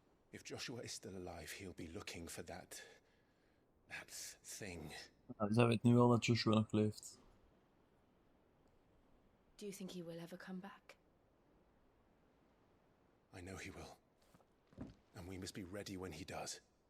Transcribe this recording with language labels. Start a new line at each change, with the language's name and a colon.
English: If Joshua is still alive, he'll be looking for that thing.
Dutch: Zij weet nu wel dat Joshua nog leeft.
English: Do you think he will ever come back? I know he will. And we must be ready when he does.